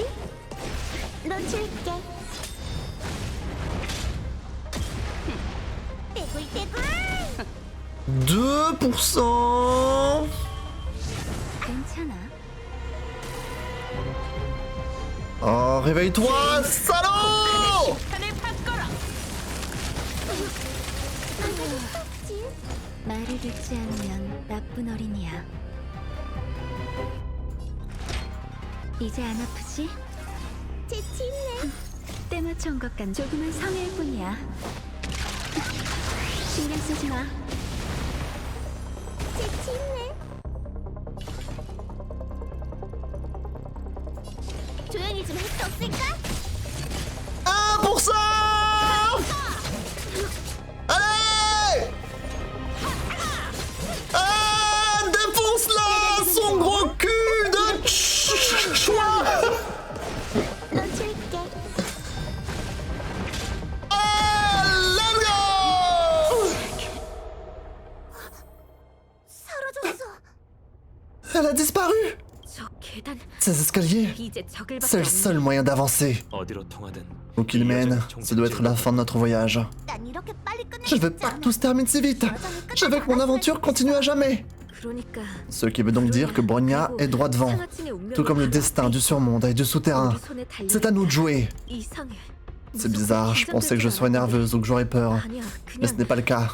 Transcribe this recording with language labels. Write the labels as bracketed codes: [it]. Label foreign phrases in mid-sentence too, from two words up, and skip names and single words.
[ko] 너 줄게. 떼굴떼굴. 2%. 괜찮아. [fr] Oh, réveille-toi, salaud! [ko] 말을 듣지 않으면 나쁜 어린이야. 이제 안 아프지? 재치있네. 때 맞춘 것 같 조금은 성의일 뿐이야. 신경 쓰지 마. 재치있네. 조용히 좀 할 수 없을까? 1%! [fr] Allez! Ah, défonce-la! Son gros cul de choix! [ko] 너 줄게. [en] Ah, let's go! [ko] 사라졌어. [fr] Elle a disparu! [ko] 저 계단. [fr] Ces escaliers, [ko] 이제 적을 [fr] c'est le seul moyen d'avancer. Où qu'il mène, ça doit être la fin de notre voyage. [ko] 난 이렇게 빨리 끝내. [fr] Je veux pas que tout se termine si vite. Je veux que mon aventure continue à jamais. [ko] 그러니까 [fr] Ce qui veut donc dire que Bronya est droit devant, tout comme le destin du surmonde et du souterrain. C'est à nous de jouer. [ko] 이상해. [fr] C'est bizarre, je pensais que je serais nerveuse ou que j'aurais peur. [ko] 아니야, [fr] Mais ce n'est pas le cas.